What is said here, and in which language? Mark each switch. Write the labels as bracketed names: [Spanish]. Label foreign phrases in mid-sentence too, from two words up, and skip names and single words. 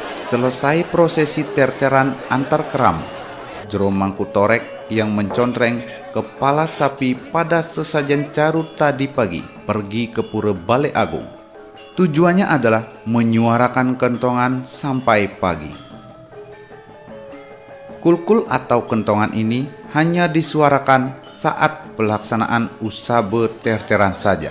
[Indonesian] Selesai prosesi terteran antar keram, Jero Mangkutorek yang mencontreng kepala sapi pada sesajen Caru tadi pagi pergi ke Pura Balai Agung. Tujuannya adalah menyuarakan kentongan sampai pagi. Kulkul atau kentongan ini hanya disuarakan saat pelaksanaan usabe terteran saja.